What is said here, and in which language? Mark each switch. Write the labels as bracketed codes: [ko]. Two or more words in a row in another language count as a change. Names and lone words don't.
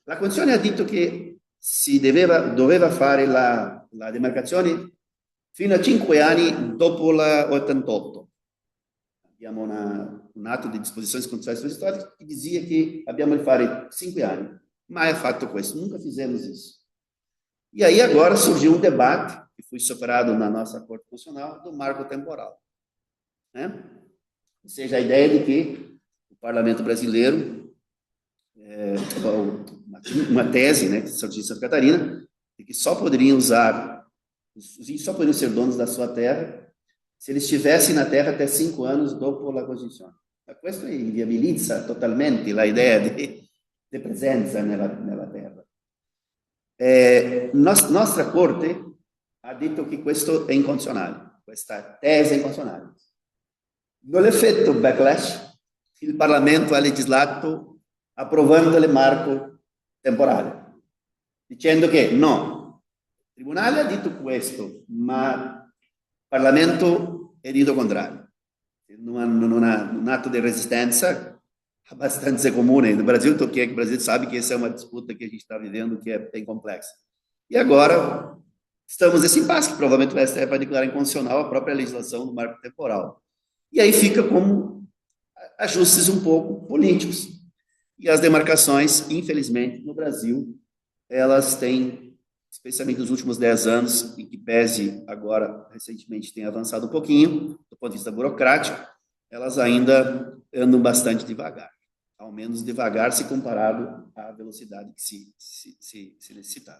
[it] La Costituzione ha detto che si doveva fare la demarcazione fino a 5 anni dopo l'88. Abbiamo un atto di disposizioni costituzionali storiche che dizia che abbiamo di fare 5 anni. Mai ha fatto questo, [pt] nunca fizemos isso. E aí agora surgiu um debate, que foi superado na nossa Corte Constitucional, do marco temporal. Né? Ou seja, a ideia de que o parlamento brasileiro, uma tese, né, que surgiu em Santa Catarina, de que só poderiam ser donos da sua terra se eles estivessem na terra até 5 anos [it] dopo la Costituzione. Questo inviabilizza totalmente la idea di presenza nella terra. Nostra Corte ha detto che questo è incostituzionale, questa tesi è incostituzionale. Nell'effetto backlash, il Parlamento ha legislato approvando il marco temporale, dicendo che no, il Tribunale ha detto questo, ma il Parlamento ha detto contrario. Un atto di resistenza abbastanza comune. [pt] No Brasil, o Brasil sabe que essa é uma disputa que a gente está vivendo, que é bem complexa. E agora estamos nesse impasse, que provavelmente o STF vai declarar inconstitucional a própria legislação do marco temporal. E aí fica como ajustes um pouco políticos. E as demarcações, infelizmente, no Brasil, elas têm, especialmente nos últimos 10 anos, em que pese agora, recentemente, tem avançado um pouquinho, do ponto de vista burocrático, elas ainda andam bastante devagar, ao menos devagar se comparado à velocidade que se necessitava.